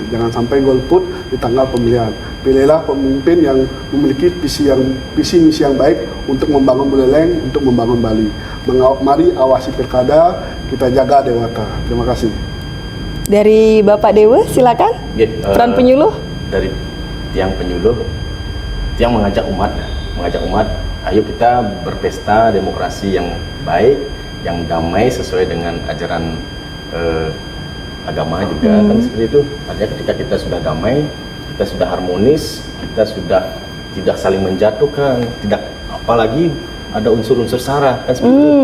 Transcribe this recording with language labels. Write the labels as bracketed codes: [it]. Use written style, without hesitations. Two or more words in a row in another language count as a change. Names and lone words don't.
[id] Jangan sampai golput di tanggal pemilihan. Pilihlah pemimpin yang memiliki visi misi yang baik untuk membangun Buleleng, untuk membangun Bali. Mari awasi pilkada, kita jaga Dewata. Terima kasih. Dari Bapak Dewa, silakan. Peran penyuluh. Dari tiang penyuluh, tiang mengajak umat, ayo kita berpesta demokrasi yang baik, yang damai sesuai dengan ajaran agama juga kan seperti itu. Artinya ketika kita sudah damai, kita sudah harmonis, kita sudah tidak saling menjatuhkan, tidak apalagi ada unsur-unsur sara kan seperti itu.